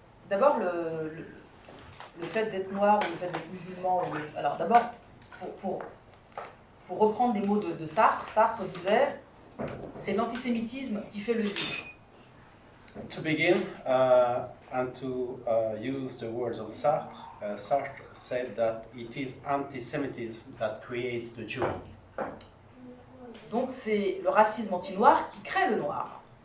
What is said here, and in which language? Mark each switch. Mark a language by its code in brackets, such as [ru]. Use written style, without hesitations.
[fr] D'abord, le fait d'être noir ou le fait d'être musulman. Alors d'abord, pour reprendre des mots de Sartre, Sartre disait c'est l'antisémitisme qui fait le juif. [en] To begin, and to use the words of Sartre, Sartre said that it is anti-Semitism that creates the Jew. [fr] Donc c'est le racisme anti-noir qui crée le noir.